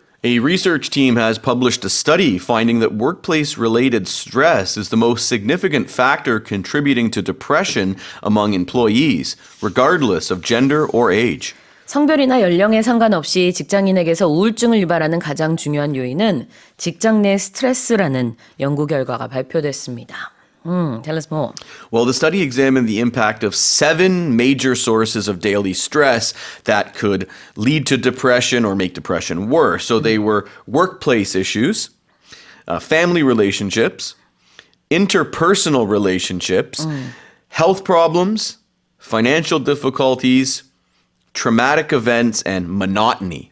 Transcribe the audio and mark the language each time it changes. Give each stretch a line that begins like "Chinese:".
English: A research team has published a study finding that workplace-related stress is the most significant factor contributing to depression among employees, regardless of gender or age.
Korean: 성별이나 연령에 상관없이 직장인에게서 우울증을 유발하는 가장 중요한 요인은 직장 내 스트레스라는 연구 결과가 발표됐습니다.
English: Tell us more. Well, the study examined the impact of 7 major sources of daily stress that could lead to depression or make depression worse. So they were workplace issues, family relationships, interpersonal relationships, health problems, financial difficulties, traumatic events, and monotony.